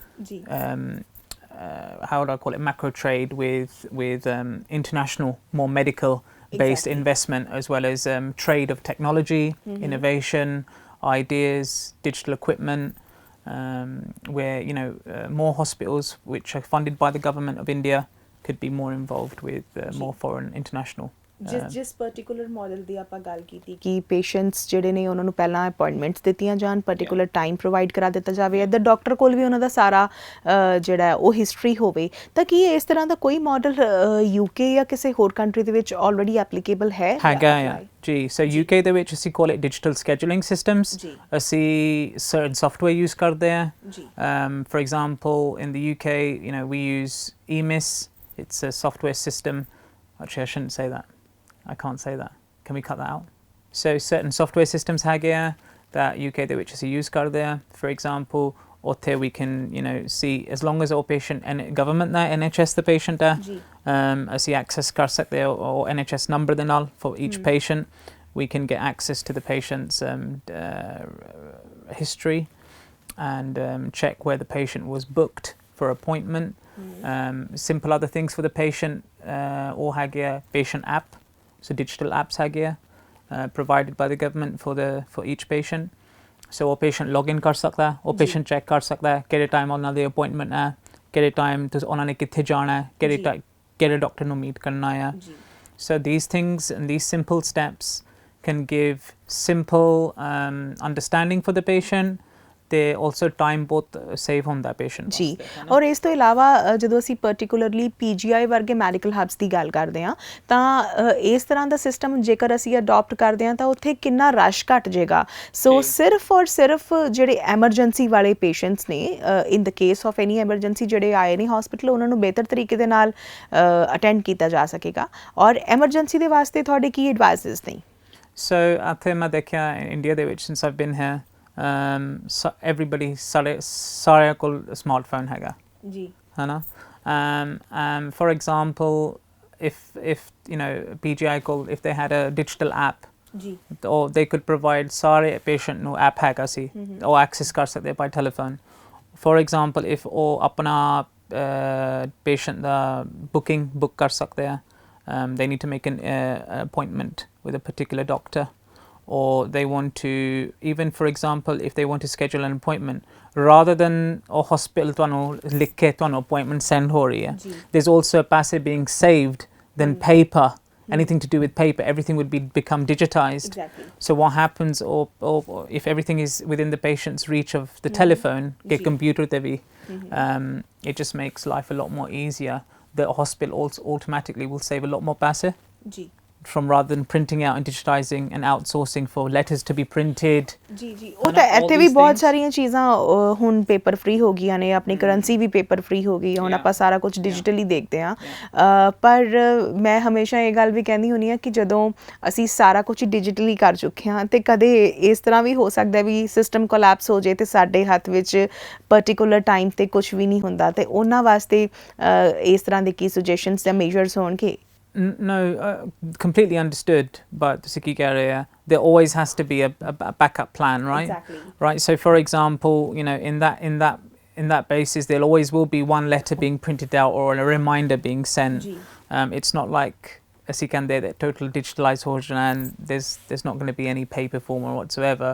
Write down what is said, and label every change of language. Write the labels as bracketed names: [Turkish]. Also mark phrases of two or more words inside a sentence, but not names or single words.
[English] how would I call it, macro trade with international, more medical based investment, as well as trade of technology, innovation, ideas, digital equipment, where, you know, more hospitals which are funded by the government of India could be more involved with more foreign international [Punjabi] ਜਿਸ [English] particular model [Punjabi] ਦੀ ਆਪਾਂ ਗੱਲ ਕੀਤੀ ਕਿ ਪੇਸ਼ੈਂਟਸ ਜਿਹੜੇ ਨੇ ਉਹਨਾਂ ਨੂੰ ਪਹਿਲਾਂ ਅਪਾਇੰਟਮੈਂਟਸ ਦਿੱਤੀਆਂ ਜਾਣ, [English] particular time provide [Punjabi] ਕਰਾ ਦਿੱਤਾ ਜਾਵੇ, ਇੱਧਰ ਡਾਕਟਰ ਕੋਲ ਵੀ ਉਹਨਾਂ ਦਾ ਸਾਰਾ ਜਿਹੜਾ ਉਹ ਹਿਸਟਰੀ ਹੋਵੇ, ਤਾਂ ਕੀ ਇਸ ਤਰ੍ਹਾਂ ਦਾ ਕੋਈ ਮਾਡਲ UK ਜਾਂ ਕਿਸੇ ਹੋਰ ਕੰਟਰੀ ਦੇ ਵਿੱਚ [English] already applicable [Punjabi] ਹੈ? ਹੈਗਾ ਆ ਜੀ। [English] so UK [Punjabi] ਦੇ ਵਿੱਚ ਅਸੀਂ [English] call it digital scheduling systems. ਅਸੀਂ certain software use [Punjabi] ਕਰਦੇ ਹਾਂ। [English] for example in the UK, you know, we use EMIS. It's a software system. Actually, I shouldn't say that. I can't say that. Can we cut that out? So certain software systems [Punjabi] ਹੈਗੇ ਆ [English] that UK [Punjabi] ਦੇ ਵਿੱਚ ਅਸੀਂ [English] use [Punjabi] ਕਰਦੇ ਹਾਂ। [English] For example, ਉੱਥੇ we can, you know, see as long as our patient and government ਦਾ NHS the patient [Punjabi] ਹੈ, ਅਸੀਂ [English] access [Punjabi] ਕਰ ਸਕਦੇ ਹਾਂ ਉਹ [English] NHS number [Punjabi] ਦੇ ਨਾਲ [English] for each patient. We can get access to the patient's history and check where the patient was booked for appointment. Simple other things for the patient, [Punjabi] ਉਹ ਹੈਗੇ ਆ [English] patient app, so digital apps [Punjabi] ਹੈਗੇ ਆ [English] provided by the government for each patient. [Punjabi] So ਉਹ [English] patient login [Punjabi] ਕਰ ਸਕਦਾ ਹੈ, ਉਹ [English] patient check [Punjabi] ਕਰ ਸਕਦਾ ਹੈ ਕਿਹੜੇ ਟਾਈਮ ਉਹਨਾਂ ਦੀ ਅਪਾਇੰਟਮੈਂਟ ਹੈ, ਕਿਹੜੇ ਟਾਈਮ ਤੁਸੀਂ ਉਹਨਾਂ ਨੇ ਕਿੱਥੇ ਜਾਣਾ ਹੈ, ਕਿਹੜੇ ਡਾਕਟਰ ਨੂੰ ਮੀਟ ਕਰਨਾ ਹੈ। [English] So these things and these simple steps can give simple understanding for the patient, ਤੇ also time [Punjabi] ਬਹੁਤ ਸੇਵ ਹੁੰਦਾ ਪੇਸ਼ੈਂਟ ਜੀ। ਔਰ ਇਸ ਤੋਂ ਇਲਾਵਾ ਜਦੋਂ ਅਸੀਂ ਪਾਰਟਿਕੂਲਰਲੀ PGI ਵਰਗੇ [English] medical hubs [Punjabi] ਦੀ ਗੱਲ ਕਰਦੇ ਹਾਂ, ਤਾਂ ਇਸ ਤਰ੍ਹਾਂ ਦਾ ਸਿਸਟਮ ਜੇਕਰ ਅਸੀਂ ਅਡੋਪਟ ਕਰਦੇ ਹਾਂ ਤਾਂ ਉੱਥੇ ਕਿੰਨਾ ਰਸ਼ ਘੱਟ ਜਾਏਗਾ। ਸੋ ਸਿਰਫ ਔਰ ਸਿਰਫ ਜਿਹੜੇ ਐਮਰਜੈਂਸੀ ਵਾਲੇ ਪੇਸ਼ੈਂਟਸ ਨੇ, [English] in the case of any emergency [Punjabi] ਜਿਹੜੇ ਆਏ ਨੇ ਹਸਪੀਟਲ, ਉਹਨਾਂ ਨੂੰ ਬਿਹਤਰ ਤਰੀਕੇ ਦੇ ਨਾਲ ਅਟੈਂਡ ਕੀਤਾ ਜਾ ਸਕੇਗਾ। ਔਰ ਐਮਰਜੈਂਸੀ ਦੇ ਵਾਸਤੇ ਤੁਹਾਡੇ ਕੀ ਐਡਵਾਈਸਿਸ ਨੇ? ਸੋ ਇੱਥੇ ਮੈਂ ਦੇਖਿਆ ਇੰਡੀਆ ਦੇ ਵਿੱਚ [English] since I've been here, [Punjabi] everybody ਸਾਰਿਆਂ ਕੋਲ ਸਮਾਰਟਫੋਨ ਹੈਗਾ ਜੀ, ਹੈ ਨਾ। [English] For example, if you know PGI ਕੋਲ if they had a digital app ਜੀ, or they could provide ਸਾਰੇ patient ਨੂੰ app [Punjabi] ਹੈਗਾ ਸੀ, ਉਹ [English] access [Punjabi] ਕਰ ਸਕਦੇ [English] by telephone. For example, if [Punjabi] ਉਹ ਆਪਣਾ patient ਦਾ book ਕਰ ਸਕਦੇ ਆ, [English] they need to make an appointment with a particular doctor, or they want to, even for example, if they want to schedule an appointment, rather than a hospital [Punjabi] ਤੁਹਾਨੂੰ ਲਿਖ ਕੇ ਤੁਹਾਨੂੰ [English] appointment send [Punjabi] ਹੋ ਰਹੀ ਹੈ, [English] there's also a passive being saved than paper. Anything to do with paper, everything would become digitized. Exactly. So what happens, or if everything is within the patient's reach of the telephone, get computer [Punjabi] ਤੇ ਭੀ, [English] it just makes life a lot more easier. The hospital also automatically will save a lot more paisa from rather than printing out and digitizing and outsourcing for letters to be printed. [Punjabi] ਜੀ ਉਹ ਤਾਂ ਇੱਥੇ ਵੀ ਬਹੁਤ ਸਾਰੀਆਂ ਚੀਜ਼ਾਂ ਹੁਣ [English] paper free [Punjabi] ਹੋ ਗਈਆਂ ਨੇ, ਆਪਣੀ ਕਰੰਸੀ ਵੀ [English] paper free [Punjabi] ਹੋ ਗਈ, ਹੁਣ ਆਪਾਂ ਸਾਰਾ ਕੁਝ ਡਿਜੀਟਲੀ ਦੇਖਦੇ ਹਾਂ। ਪਰ ਮੈਂ ਹਮੇਸ਼ਾ ਇਹ ਗੱਲ ਵੀ ਕਹਿੰਦੀ ਹੁੰਦੀ ਹਾਂ ਕਿ ਜਦੋਂ ਅਸੀਂ ਸਾਰਾ ਕੁਝ ਡਿਜੀਟਲੀ ਕਰ ਚੁੱਕੇ ਹਾਂ ਤੇ ਕਦੇ ਇਸ ਤਰ੍ਹਾਂ ਵੀ ਹੋ ਸਕਦਾ ਵੀ [English] system collapse [Punjabi] ਹੋ ਜਾਏ ਤੇ ਸਾਡੇ ਹੱਥ ਵਿੱਚ [English] particular time [Punjabi] ਤੇ ਕੁਝ ਵੀ ਨਹੀਂ ਹੁੰਦਾ, ਤੇ ਉਹਨਾਂ ਵਾਸਤੇ ਇਸ ਤਰ੍ਹਾਂ ਦੇ ਕੀ ਸੁਜੈਸ਼ਨਸ ਜਾਂ ਮੇਜਰਸ ਹੋਣਗੇ? [English] No, completely understood, but there always has to be a backup plan, right? Exactly. Right. So, for example, you know, in that basis, there always will be one letter being printed out or a reminder being sent. It's not like as you can there that total digitalized version, and there's not going to be any paper form or whatsoever.